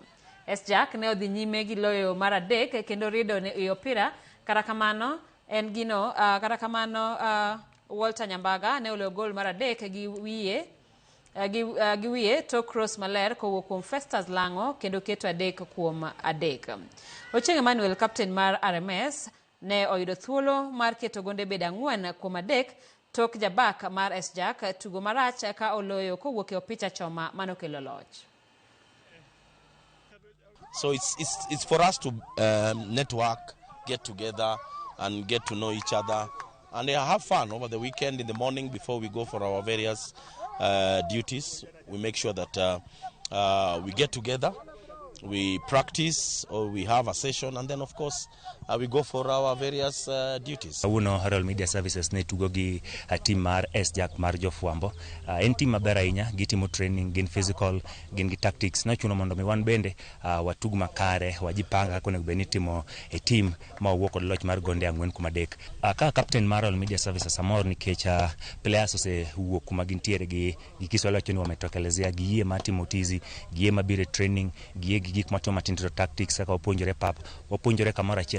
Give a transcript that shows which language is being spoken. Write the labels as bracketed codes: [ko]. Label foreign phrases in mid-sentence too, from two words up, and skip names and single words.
[luo] SJAC ne odhi nyime gi loyo mar 3 kendo rido ne opira karakamano Walter Nyambaga ne oloyo gol mar 3 gi wiye to cross maler kowuok kuom Festus Lango kendo keto 3-3. Ochieng Emmanuel, captain mar RMS, ne oyudo thuolo mar keto gonde bedo 4-3 tok jabak mar SJAC tugo marach ka oloyo kowuok e opich choma manokelo loch. [en] So it's for us to network, get together and get to know each other and have fun over the weekend. In the morning before we go for our various duties, we make sure that we get together we practice or we have a session, and then of course we go for our various duties. [luo] Uno Herald Media Services ne tugo gi team mar SJAC mar Jofwambo. En team maber ahinya, gitimo training, gin physical, gin gi tactics. Na chuno mondo mi wan bende watug makare, wajipanga kone beni timo e team ma owuok kod loch mar gonde 4-3. Ka captain mar Herald Media Services amor nikech players ose wuok kuma gintiere gi Kiswahili choni wametokelezea gi ma timo tizi, gi ma bire training, gi gik matimo matindo tactics kaka opuonjore pap, opuonjore kamoro achiel.